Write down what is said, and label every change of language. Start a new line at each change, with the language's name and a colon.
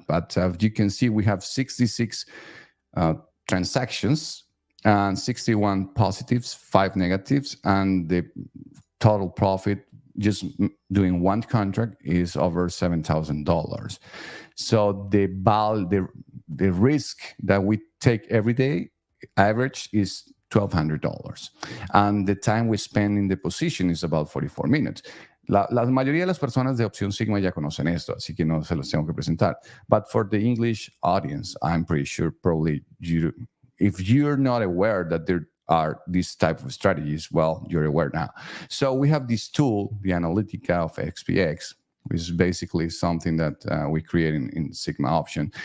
English: But as you can see, we have 66 transactions, and 61 positives, 5 negatives, and the total profit just doing one contract is over $7,000. So the risk that we take every day average is $1,200, and the time we spend in the position is about 44 minutes.
Spanish: La mayoría de las personas de OpcionSigma ya conocen esto, así que no se los tengo que presentar.
English: But for the English audience, I'm pretty sure probably if you're not aware that there are these type of strategies, well, you're aware now. So we have this tool, the Analytica of XPX, which is basically something that we create in Sigma Option.